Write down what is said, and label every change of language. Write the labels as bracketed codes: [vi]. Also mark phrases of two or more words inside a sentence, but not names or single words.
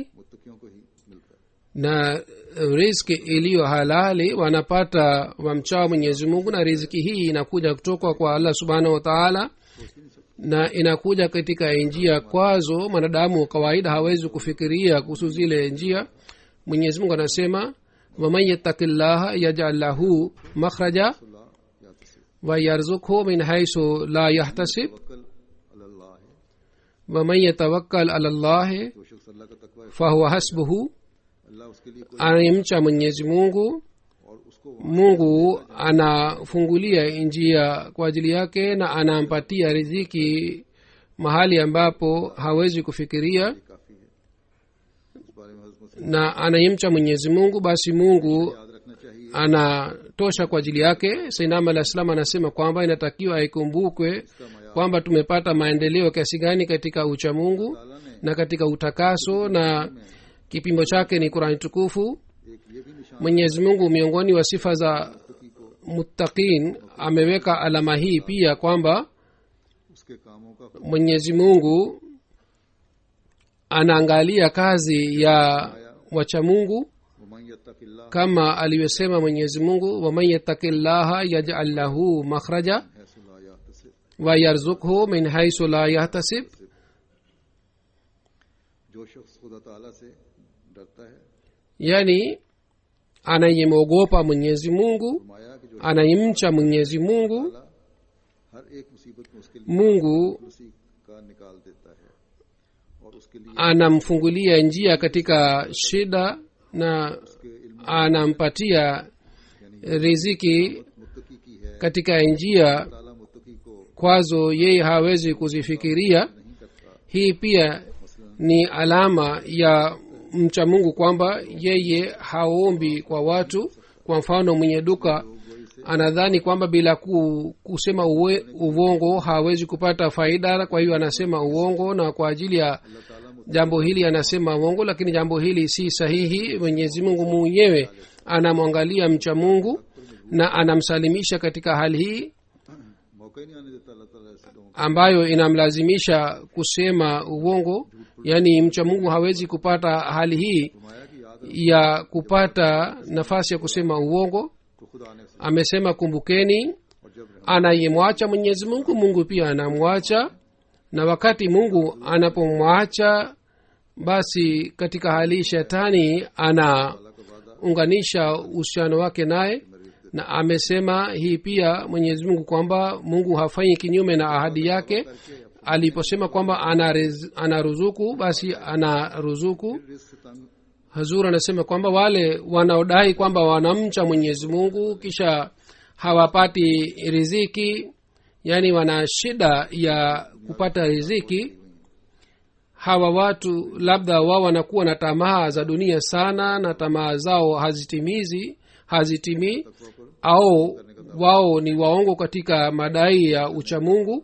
[ur] متقیوں کو ہی ملتا ہے. [sw] na riziki iliyo halali wanapata wamchao mwenyezi mungu, na riziki hii inakuja kutoka kwa [ar] الله سبحانه وتعالى [sw] na inakuja katika njia kwazo mwanadamu kawaida hawezi kufikiria kuhusu zile njia. mwenyezi mungu anasema [ar] ومن يتق الله يجعل له مخرجا [ur] اللہ یا تسبیح [ar] ويرزقه من حيث لا يحتسب [ur] توکل اللہ ہے. [ar] ومن يتوكل على الله [ur] جو شخص اللہ کا تقوی [ar] فهو حسبه [ur] اللہ اس کے لیے کوئی [sw] anayemcha mwenyezi mungu [ur] اور اس کو [sw] mungu anafungulia njia kwa ajili yake na anampatia riziki mahali ambapo hawezi kufikiria [ur] کافی ہے۔ اس بارے میں حضرت مسیح [sw] na anayemcha mwenyezi mungu basi mungu [ur] یاد رکھنا چاہیے [sw] anatosha kwa ajili yake. sainam alah salam anasema kwamba inatakiwa ikumbukwe kwamba tumepata maendeleo kiasi gani katika uchamungu [ur] تعالی نے [sw] na katika utakaso na kipimo chake ni qurani tukufu. [ur] ایک یہ بھی نشان [sw] mwenyezi mungu miongoni wa sifa za [ur] کی کو [sw] muttaqin ameweka alama hii pia kwamba [ur] اس کے کاموں کا [sw] mwenyezi mungu anaangalia kazi ya wachamungu [ar] ومن يتق الله [sw] kama alivyosema mwenyezi mungu [ar] ومن يتق الله يجعل له مخرجا حيث لا يحتسب, ويرزقه من حيث لا يحتسب. [ur] جو شخص خدا تعالی سے ڈرتا ہے [sw] yani anayemwogopa mwenyezi mungu [ur] فرمایا کہ جو [sw] anayemcha mwenyezi mungu [ur] تعالی ہر ایک مصیبت میں اس کے لیے [sw] mungu [ur] خوشی کا نکال دیتا ہے اور اس کے لیے [sw] anamfungulia njia katika shida na [ur] اس کے علم [sw] anampatia riziki [ur] متقی کی ہے. [sw] katika njia [ur] تعالی متقی کو [sw] kwazo yeye hawezi kuzifikiria. [ur] نہیں کرتا. [sw] hii pia ni alama ya mcha mungu kwamba yeye haombi kwa watu. kwa mfano mwenye duka anadhani kwamba bila kusema uongo hawezi kupata faida, kwa hiyo anasema uongo na kwa ajili ya jambo hili anasema uongo, lakini jambo hili si sahihi. mwenyezi mungu mwenyewe anamwangalia mcha mungu na anamsalimisha katika hali hii [ur] موقع ہی نہیں آنے دیتا اللہ تعالی ایسے لوگوں [sw] ambayo inamlazimisha kusema uongo. yaani mcha mungu hawezi kupata hali hii [ur] کو۔ فرمایا کہ یاد [sw] ya kupata nafasi ya kusema uongo. [ur] تو خدا نے سے [sw] amesema kumbukeni, [ur] اور جب رحمت [sw] anayemwacha mwenyezi mungu mungu pia anamwacha, na wakati mungu anapomwacha basi katika hali shetani anaunganisha uhusiano wake naye. na amesema hii pia mwenyezi mungu kwamba mungu hafanyi kinyume na ahadi yake. aliposema kwamba anaruzuku basi anaruzuku. [ur] رزق سے تنگ [sw] hazur anasema kwamba wale wanaodai kwamba wanamcha mwenyezi mungu kisha hawapati riziki, yaani wana shida ya kupata riziki, hawa watu labda wao wanakuwa na tamaa za dunia sana na tamaa zao hazitimii, au wao ni waongo katika madai ya uchamungu.